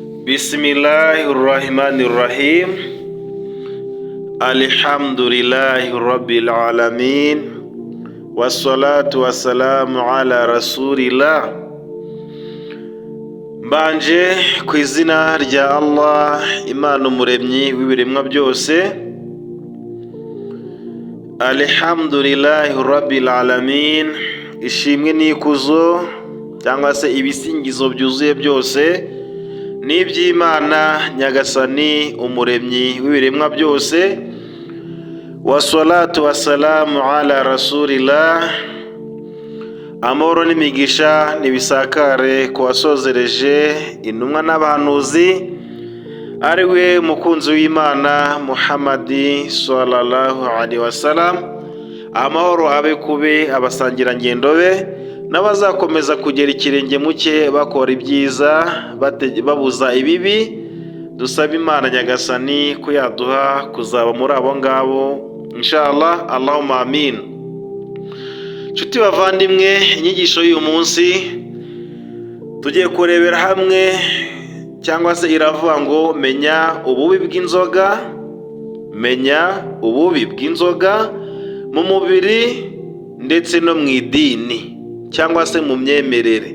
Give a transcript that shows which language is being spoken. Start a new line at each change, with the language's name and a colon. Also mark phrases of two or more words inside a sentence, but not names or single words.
Arabic: بسم الله الرحمن الرحيم. الحمد لله رب العالمين. والصلاة والسلام على رسول الله.
Kinyarwanda: Mbanje ku izina rya Allah, Imana umuremyi w'ibiremwa byose.
Arabic: الحمد لله رب العالمين.
Kinyarwanda: Ishimwe n'ikuzo cyangwa se ibisingizo byuzuye byose n'iby'Imana Nyagasani umuremyi w'ibiremwa byose.
Arabic: والصلاة والسلام على رسول الله.
Kinyarwanda: Amahoro n'imigisha nibisakare ku wasozereje intumwa n'abahanuzi, ari we mukunzi w'Imana Muhammadi
Arabic: صلى الله عليه وسلم.
Kinyarwanda: Amahoro abe kube abasangirangendo be n'abazakomeza kugera ikirenge muke bakora ibyiza babuza ibibi. Dusaba Imana Nyagasani ko yaduha kuzaba muri abo ngabo inshallah,
Arabic: اللهم آمين.
Kinyarwanda: Nshuti bavandimwe, inyigisho y'uyu munsi tugiye kurebera hamwe cyangwa se iravuga ngo menya ububi bw'inzoga. Menya ububi bw'inzoga mu mubiri ndetse no mu idini cyangwa se mu myemerere.